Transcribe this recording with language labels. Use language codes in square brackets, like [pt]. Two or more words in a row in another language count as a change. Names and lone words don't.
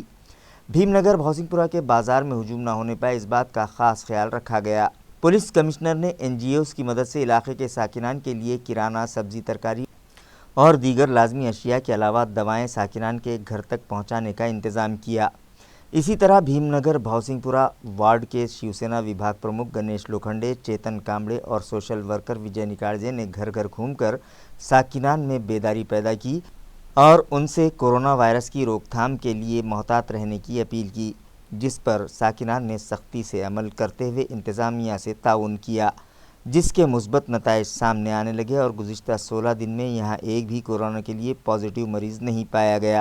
[ur] بھیم نگر بھوسنگ پورہ کے بازار میں ہجوم نہ ہونے پائے، اس بات کا خاص خیال رکھا گیا۔ پولیس کمشنر نے NGOs کی مدد سے علاقے کے ساکنان کے لیے کرانہ، سبزی ترکاری اور دیگر لازمی اشیاء کے علاوہ دوائیں ساکنان کے گھر تک پہنچانے کا انتظام کیا۔ اسی طرح بھیم نگر بھوسنگ پورہ وارڈ کے شیو سینا وبھاگ پرمکھ گنیش لوکھنڈے، چیتن کامڑے اور [en] social worker [ur] وجے نکاڑجے نے گھر گھر گھوم کر ساکنان میں بیداری پیدا کی اور ان سے کورونا وائرس کی روک تھام کے لیے محتاط رہنے کی اپیل کی، جس پر ساکنان نے سختی سے عمل کرتے ہوئے انتظامیہ سے تعاون کیا، جس کے مثبت نتائج سامنے آنے لگے اور گزشتہ 16 دن میں یہاں ایک بھی کورونا کے لیے پازیٹیو مریض نہیں پایا گیا۔